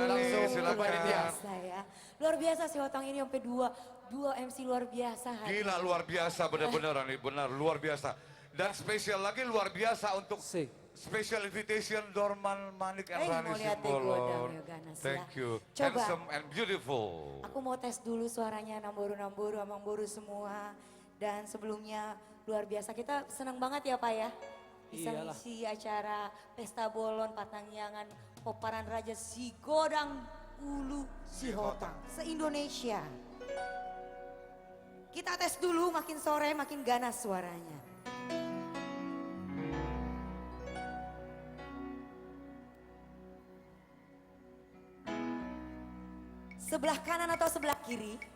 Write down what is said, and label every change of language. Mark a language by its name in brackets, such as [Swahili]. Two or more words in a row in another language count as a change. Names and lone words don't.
[Indonesian] Rani, silakan. Luar biasa ya. Luar biasa sih Otang ini sampai dua MC luar biasa. hari Gila ini. luar biasa benar-benar Rani, benar luar biasa. Dan spesial lagi luar biasa untuk [English] special invitation [Indonesian] Dorman Manik and Rani mau lihat deh Simbolo. godang ya, Ganas, ya. [English] Thank you. [Indonesian] Coba. [English] Handsome and beautiful. [Indonesian] Aku mau tes dulu suaranya Namboru, Amang Boru semua. Dan sebelumnya luar biasa, kita senang banget ya Pak ya. Bisa ngisi acara Pesta Bolon Patangyangan Poparan Raja Si Godang Ulu Si Hotang se-Indonesia. Kita tes dulu, makin sore makin ganas suaranya. Sebelah kanan atau sebelah kiri?